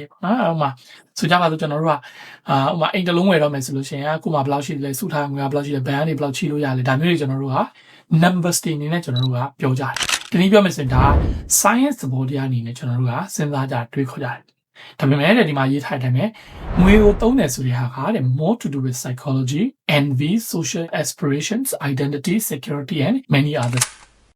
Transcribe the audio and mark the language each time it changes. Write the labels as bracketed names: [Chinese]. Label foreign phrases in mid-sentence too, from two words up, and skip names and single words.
[Burmese] ပေါ့နော်အဲ့မှာဆိုကြပါစို့ကျွန်တော်တို့ကဥပမာအိမ်တစ်လုံးဝယ်တော့မယ်ဆိုလို့ရှိရင်အခုမှဘယ်လောက်ရှိလဲစုထားငွေဘယ်လောက်ရှိလဲဘဏ်ကနေဘယ်လောက်ချီလို့ရလဲဒါမျိုးတွေကျွန်တော်တို့က numbers တွေအနေနဲ့ကျွန်တော်တို့ကပြောကြတယ်ဒီနည်းပြောမယ်ဆိုရင်ဒါ science သဘောတရားအနေနဲ့ကျွန်တော်တို့ကစဉ်းစားကြတွေးခေါ်ကြတယ်ဒါပေမဲ့ဒီမှာရေးထားတယ်မယ်ငွေကိုသုံးတယ်ဆိုတဲ့ဟာကတဲ့ [English] more to do with psychology envy social aspirations identity security and many others